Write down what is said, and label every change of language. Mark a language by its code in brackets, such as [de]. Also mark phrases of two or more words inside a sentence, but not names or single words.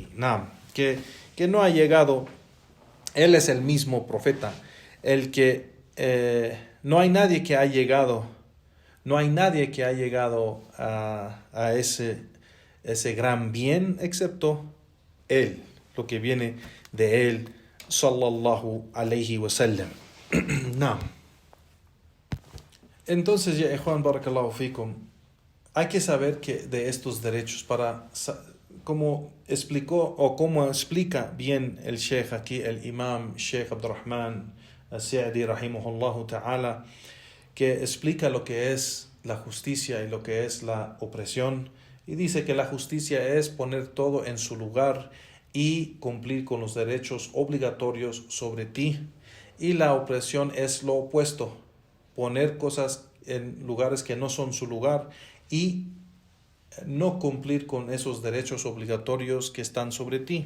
[es] No. Que no ha llegado, él es el mismo profeta, el que no hay nadie que ha llegado a ese gran bien excepto él, lo que viene de él, [ar] صلى الله عليه وسلم. [es] No. Entonces, ya Juan [ar] بارك الله فيكم, [es] hay que saber que de estos derechos, como explicó o como explica bien el Sheikh aquí, el Imam Sheikh Abdurrahman As-Sa'di [ar] رحمه الله تعالى, [es] que explica lo que es la justicia y lo que es la opresión, y dice que la justicia es poner todo en su lugar y cumplir con los derechos obligatorios sobre ti, y la opresión es lo opuesto, poner cosas en lugares que no son su lugar y no cumplir con esos derechos obligatorios que están sobre ti.